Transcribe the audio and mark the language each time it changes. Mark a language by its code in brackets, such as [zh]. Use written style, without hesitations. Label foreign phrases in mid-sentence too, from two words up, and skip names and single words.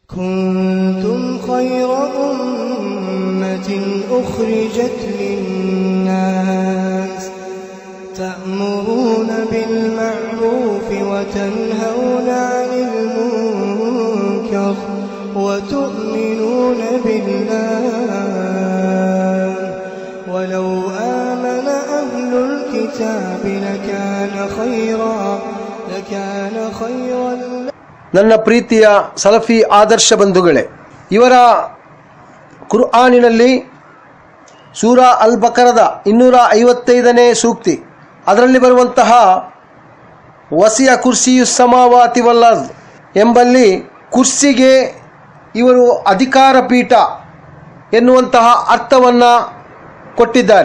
[ar] كنتم خير أمة أخرجت للناس تأمرون بالمعروف وتنهون عن المنكر وتؤمنون بالله ولو آمن أهل الكتاب لكان خيرا [kn] ನನ್ನ ಪ್ರೀತಿಯ ಸಲಫಿ ಆದರ್ಶ ಬಂಧುಗಳೇ, ಇವರ ಕುರ್ಆನಿನಲ್ಲಿ ಸೂರಾ ಅಲ್ ಬಕರದ 255ನೇ ಸೂಕ್ತಿ, ಅದರಲ್ಲಿ ಬರುವಂತಹ [ar] وسع كرسيه السماوات والأرض [kn] ಎಂಬಲ್ಲಿ ಕುರ್ಸಿಗೆ ಇವರು ಅಧಿಕಾರ ಪೀಠ ಎನ್ನುವಂತಹ ಅರ್ಥವನ್ನು ಕೊಟ್ಟಿದ್ದಾರೆ.